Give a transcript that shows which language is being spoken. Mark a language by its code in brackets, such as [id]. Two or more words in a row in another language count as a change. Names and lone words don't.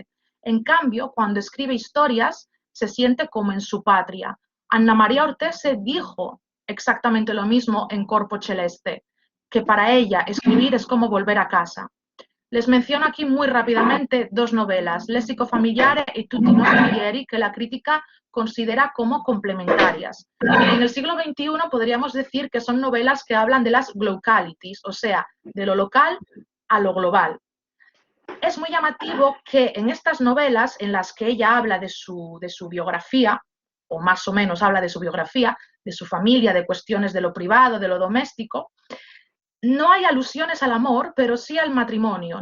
[es] En cambio, cuando escribe historias, se siente como en su patria. Anna María Ortese dijo exactamente lo mismo en Corpo Celeste, que para ella escribir es como volver a casa. Les menciono aquí muy rápidamente dos novelas, Lessico Familiare y Tutti i nostri ieri, que la crítica considera como complementarias. En el siglo XXI podríamos decir que son novelas que hablan de las glocalities, o sea, de lo local a lo global. Es muy llamativo que en estas novelas en las que ella habla de su biografía, o más o menos habla de su biografía, de su familia, de cuestiones de lo privado, de lo doméstico, no hay alusiones al amor, pero sí al matrimonio.